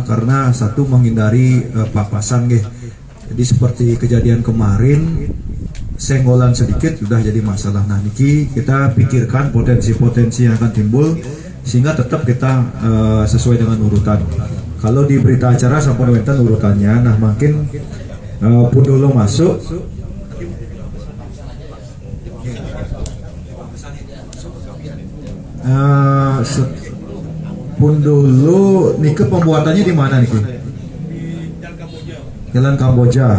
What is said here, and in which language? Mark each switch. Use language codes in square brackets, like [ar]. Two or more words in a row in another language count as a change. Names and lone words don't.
[id] Karena satu menghindari papasan, ge. Jadi seperti kejadian kemarin, senggolan sedikit sudah jadi masalah. Nah, niki kita pikirkan potensi-potensi yang akan timbul sehingga tetap kita sesuai dengan urutan. Kalau di berita acara [ban] sampun wenten [id] urutannya, nah makin pun dulu masuk. Pun dulu Nike pembuatannya di mana Nike? Jalan Kamboja.